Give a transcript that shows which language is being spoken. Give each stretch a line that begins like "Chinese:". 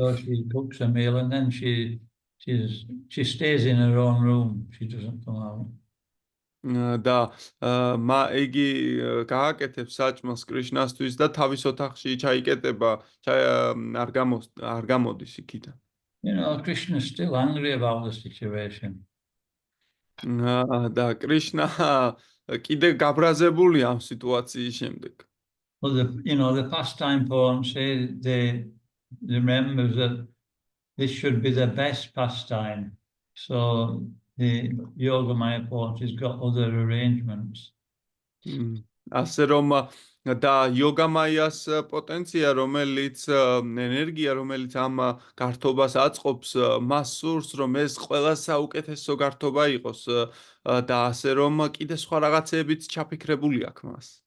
English: So she cooks a meal and then she stays in her own room. She doesn't come out.
Georgian: და იგი გააკეთებს საჭმელს კრიშნასთვის და თავის ოთახში ჩაიკეტება, არ გამოდის იქიდან.
English: You know, Krishna is still angry about the situation.
Georgian: და კრიშნა კიდე გაბრაზებული ამ სიტუაციის შემდეგ.
English: Well, the pastime poems say they remember that this should be the best pastime. So the Yoga Maya poet has got other arrangements.
Georgian: ასე რომ და იოგამაიას პოტენცია, რომელიც ენერგია, რომელიც ამ გართობას აწყობს, მას სურს, რომ ეს ყველა საუკეთესო გართობა იყოს და ასე რომ კიდე სხვა რაღაცეებიც ჩაფიქრებული აქვს მას.